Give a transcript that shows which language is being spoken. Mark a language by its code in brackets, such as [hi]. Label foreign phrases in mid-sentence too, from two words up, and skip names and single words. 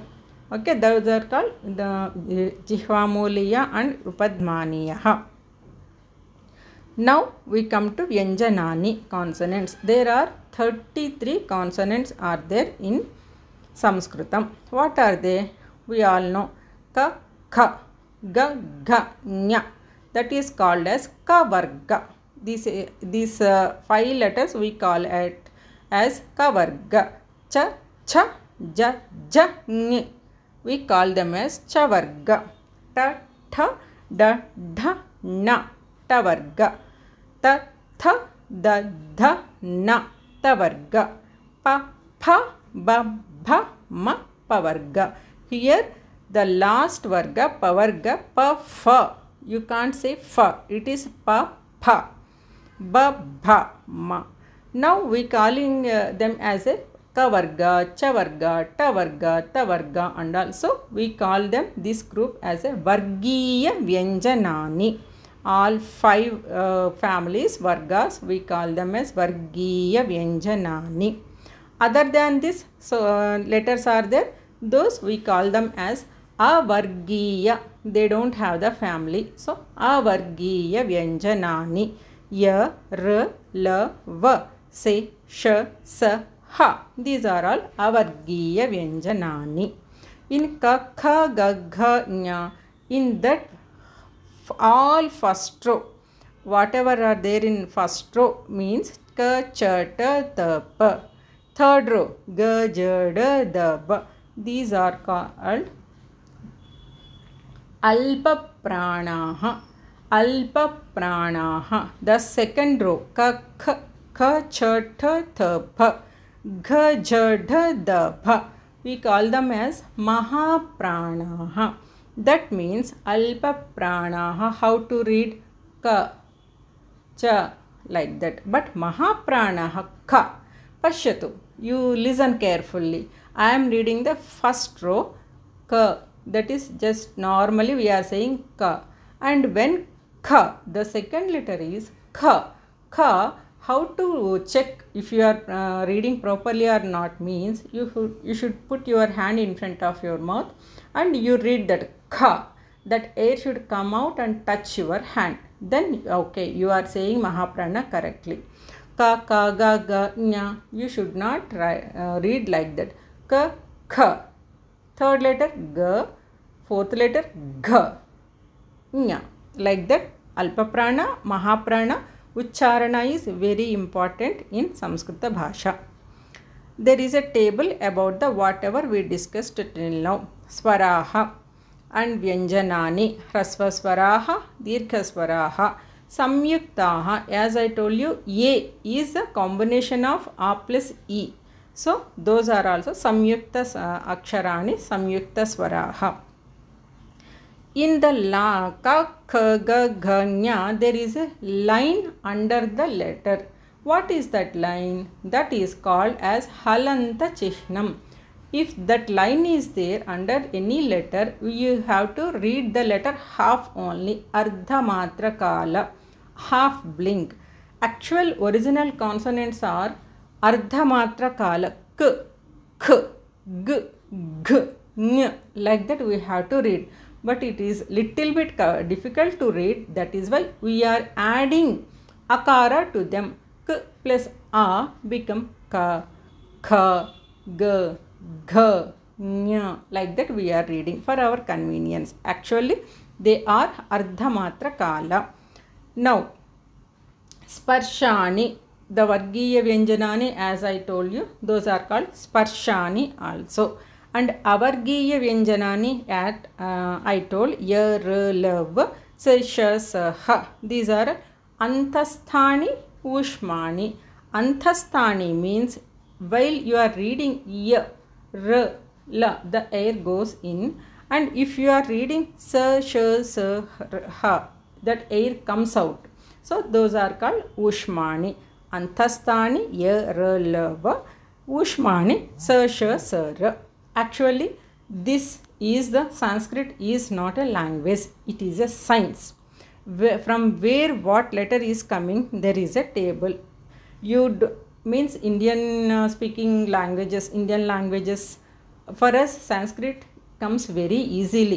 [en] Okay, those are called the jihvamuliya and upadmaniyaha. Now we come to Vyanjanani, consonants. There are 33 consonants are there in Sanskritam. What are they? We all know [sa] ka, kha, ga, gha, nya. [en] That is called as kavarga. [sa] These 5 letters [en] we call it as kavarga. [sa] Cha, cha, ja, ja, ny. [en] We call them as chavarga. [sa] Ta, tha, da, dha, na. Tavarga. Ta, tha, da, dha, na. Tavarga. Pa, pha, ba, bha, ma. Pavarga. [en] Here the last varga, pavarga, [sa] pa, fa. [en] You can't say fa. It is [sa] pa, pha, ba, bha, ma. [en] Now we calling them as a [sa] kavarga, chavarga, tavarga, tavarga, [en] and also we call them this group as a [sa] vargiya vyanjanani. [en] All 5 families, vargas, we call them as [sa] vargiya vyanjanani. [en] Other than this, so letters are there, those we call them as avargiya. They don't have the family. [sa] So avargiya vyanjanani. Ya, r, la, va, se, sh, sa, ha. [en] These are all [sa] avargiya vyanjanani. In ka, kha, ga, gha, nya, [en] in that all first row, whatever are there in first row means [sa] ka, cha, ta, ta, pa. [en] Third row, [sa] ga, ja, da, da, ba. [en] These are called [sa] alpa pranaha. Alpa pranaha. [en] The second row, [sa] ka, kha, ka, cha, ta, ta, pa. Gha, ja, da, da, pa. [en] We call them as mahapranaha. That means [sa] alpa pranaha. [en] How to read [sa] ka, cha, [en] like that. [sa] But mahapranaha, ka. Pashyatu. [en] You listen carefully. I am reading the first row, ka. That is just normally we are saying ka. And when ka, the second letter is kha. Kha, how to check if you are reading properly or not means you should put your hand in front of your mouth and you read that kha. That air should come out and touch your hand. Then okay, you are saying mahaprana correctly. [sa] Ka, ka, ga, ga, nya. [en] You should not read like that. [sa] Ka, kha. [en] Third letter [sa] ga. [en] Fourth letter [sa] gha. Nya. [en] Like that, [sa] alpaprana, mahaprana, ucharana [en] is very important in [sa] Samskrita Bhasha. [en] There is a table about the whatever we discussed till now. [sa] Swaraha and Vyanjanani. Hrasva swaraha, Dirgha swaraha. Samyuktaha, [en] as I told you, A is a combination of A plus E. So, those are also [sa] Samyukta Aksharani, Samyukta Swaraha. [en] In the [sa] la, ka, kha, ga, gha, nya, [en] there is a line under the letter. What is that line? That is called as [sa] halanta chihnam. [en] If that line is there under any letter, you have to read the letter half only, [sa] ardha matra kala, [en] half blink. Actual original consonants are [sa] ardha matra kala, k, k, g, g, ny. [en] Like that we have to read. But it is little bit difficult to read. That is why we are adding akara to them. K plus a become [sa] ka, kha, ga, gha, nya, [en] like that we are reading for our convenience. Actually, they are [sa] ardhamatra kala. [en] Now, sparshani, the [sa] vargiya vyanjanani, [en] as I told you, those are called sparshani also. And [sa] avargiya vyanjanani, [en] at I told, [sa] ya, ra, lav, sa, sha, sa, ha. [en] These are [sa] anthasthani, ushmani. [en] Anthasthani means while you are reading [sa] ya, ra, la, [en] the air goes in, and if you are reading [sa] sa, sha, sa, ha, [en] that air comes out. So those are called ushmani. [sa] Anthasthani, ya, ra, la, va, ushmani, sa, sha, sa, ra. [en] Actually, this is the Sanskrit is not a language, it is a science. From where what letter is coming, there is a table. Means Indian speaking languages, Indian languages, for us Sanskrit comes very easily.